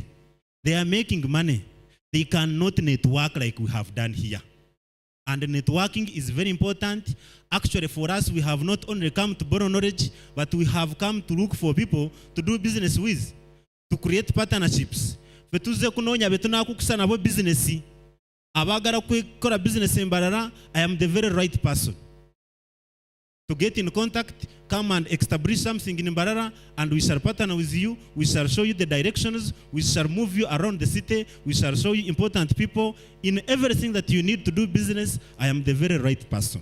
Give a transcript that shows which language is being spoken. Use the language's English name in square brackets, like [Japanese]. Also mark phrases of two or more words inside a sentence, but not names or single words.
[English] They are making money. They cannot network like we have done here. And networking is very important. Actually, for us, we have not only come to borrow knowledge, but we have come to look for people to do business with, to create partnerships. [Nyankole] Fetuze kunonya betuna kukusana bo business. Abagara kukora business embarara, [English] I am the very right person to get in contact, come and establish something in Mbarara, and we shall partner with you. We shall show you the directions. We shall move you around the city. We shall show you important people. In everything that you need to do business, I am the very right person.